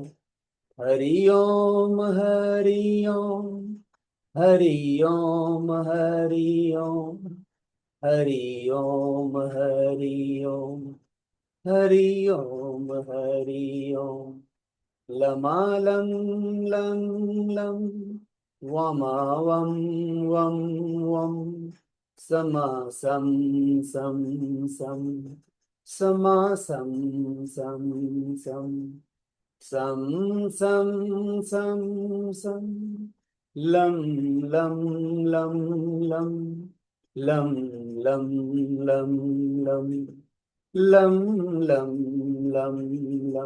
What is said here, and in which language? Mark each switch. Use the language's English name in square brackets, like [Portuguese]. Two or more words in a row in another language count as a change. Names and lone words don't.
[Sanskrit] हरि ओम हरि ओम। हरि ओम हरि ओम। हरि ओम हरि ओम। हरि ओम हरि ओम। लमालं लं लं वमा वं वं वं समा सं सं सं समा सं सं सं सम सम सम सम, लम लम लम लम, लम लम लम लम, लम लम लम लम।